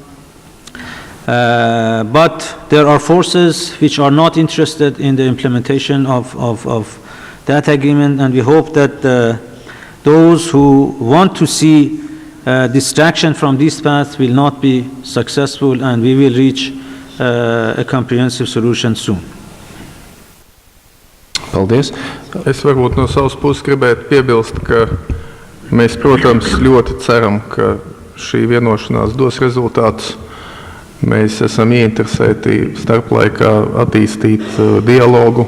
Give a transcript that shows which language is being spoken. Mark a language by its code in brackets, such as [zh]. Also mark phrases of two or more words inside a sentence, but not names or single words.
[en] But there are forces which are not interested in the implementation of that agreement, and we hope that those who want to see distraction from this path will not be successful, and we will reach a comprehensive solution soon. [lv] Paldies. Es varbūt no savas puses gribētu piebilst, ka mēs, protams, ļoti ceram, ka šī vienošanās dos rezultātus. Mēs esam ieinteresēti starplaikā attīstīt dialogu.